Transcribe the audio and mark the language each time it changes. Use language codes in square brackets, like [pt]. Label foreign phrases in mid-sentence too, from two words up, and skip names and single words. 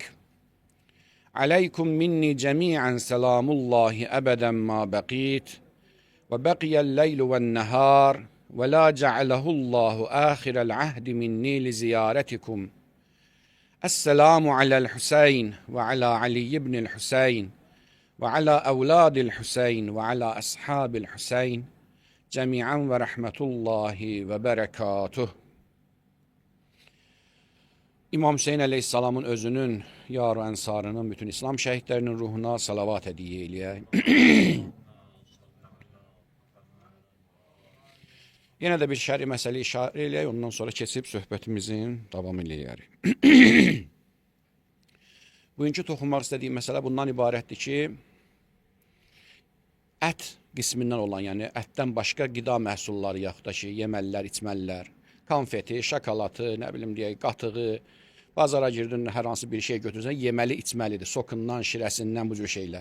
[ar] عليكم مني جميعا سلام الله أبدا ما بقيت وبقي الليل والنهار ولا جعله الله آخر العهد مني لزيارتكم. السلام على الحسين وعلى علي بن الحسين وعلى أولاد الحسين وعلى أصحاب الحسين جميعا ورحمة الله وبركاته. [az] İmam Hüseyin Aleyhisselam'ın özünün, yar-ı ensarının, bütün İslam şehitlerinin ruhuna salavat hediye eləyək. Yine de bir şer'i mesele işaret eləyək, ondan sonra keçib söhbətimizin davam eləyərik. Bugünkü toxunmaq istədiyim məsələ bundan ibarətdir ki, ət qismindən olan, yəni ətdən başqa qida məhsulları, yaxud da ki, yeməllər, içməllər, konfeti, şokolatı, nə bilim deyək, qatığı, bazara girdin, hər hansı bir şey götürürsən, yeməli, içməlidir, sokundan, şirəsindən, bu cür şeylər.